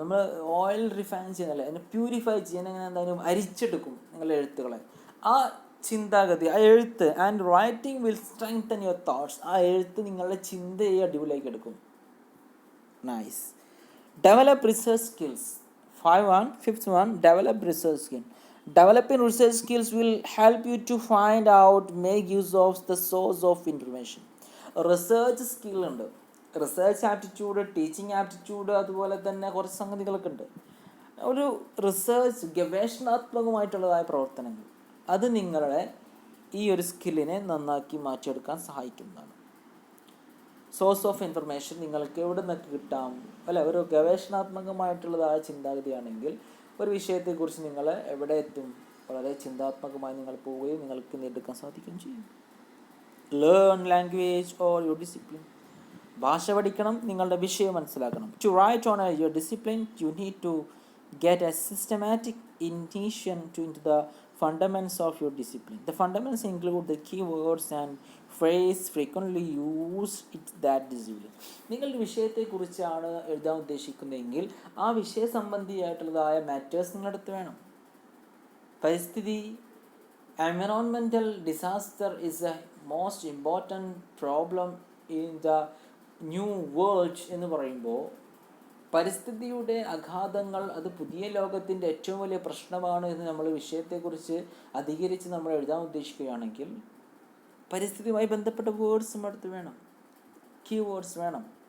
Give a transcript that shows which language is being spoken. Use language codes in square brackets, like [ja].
[ml] നമ്മൾ oil refine ചെയ്യുന്നല്ലേ, അതിനെ purify ചെയ്യാൻ, അങ്ങനെ എന്തായാലും അരിച്ചെടുക്കും നിങ്ങളുടെ എഴുത്തുകളെ. ആ ചിന്താഗതി, ആ എഴുത്ത്, [en] And writing will strengthen your thoughts. [ml] ആ എഴുത്ത് നിങ്ങളുടെ ചിന്തയെ അടിപൊളിയാക്കി എടുക്കും. Nice. [en] Develop research skills. Fifth one, develop research skill. Developing research skills will help you to find out, make use of the source of information. [ml] Research skill ഉണ്ട്, research aptitude, teaching aptitude, അതുപോലെ തന്നെ കുറച്ച് സംഗതികളൊക്കെ ഉണ്ട്. ഒരു research, ഗവേഷണാത്മകമായിട്ടുള്ളതായ പ്രവർത്തനങ്ങൾ, അത് നിങ്ങളുടെ ഈ ഒരു സ്കില്ലിനെ നന്നാക്കി മാറ്റിയെടുക്കാൻ സഹായിക്കുന്നതാണ്. സോഴ്സ് ഓഫ് ഇൻഫർമേഷൻ നിങ്ങൾക്ക് എവിടെ നിന്നൊക്കെ കിട്ടാം, അല്ല, ഒരു ഗവേഷണാത്മകമായിട്ടുള്ളതായ ചിന്താഗതിയാണെങ്കിൽ ഒരു വിഷയത്തെക്കുറിച്ച് നിങ്ങൾ എവിടെ എത്തും, വളരെ ചിന്താത്മകമായി നിങ്ങൾ പോവുകയും നിങ്ങൾക്ക് നേടിയെടുക്കാൻ സാധിക്കുകയും ചെയ്യും. [en] Learn language or your discipline. [ml] ഭാഷ പഠിക്കണം, നിങ്ങളുടെ വിഷയം മനസ്സിലാക്കണം. [en] To write on your discipline you need to get a systematic initiation into the fundamentals of your discipline. The fundamentals include the keywords and phrase frequently used in that discipline. [ml] നിങ്ങളുടെ വിഷയത്തെക്കുറിച്ചാണ് എഴുതാൻ ഉദ്ദേശിക്കുന്നതെങ്കിൽ ആ വിഷയ സംബന്ധിയായിട്ടുള്ളതായ matters നിങ്ങളടുത്ത് വേണം. പരിസ്ഥിതി, [en] environmental disaster is a most important problem in the new world [ml] എന്ന് പറയുമ്പോൾ പരിസ്ഥിതിയുടെ ആഘാതങ്ങൾ അത് പുതിയ ലോകത്തിൻ്റെ ഏറ്റവും വലിയ പ്രശ്നമാണ് എന്ന് നമ്മൾ വിഷയത്തെക്കുറിച്ച് അധികരിച്ച് നമ്മൾ എഴുതാൻ ഉദ്ദേശിക്കുകയാണെങ്കിൽ പരിസ്ഥിതിയുമായി ബന്ധപ്പെട്ട വേർഡ്സ് നമ്മുടെ അടുത്ത് വേണം, കീ വേർഡ്സ് വേണം.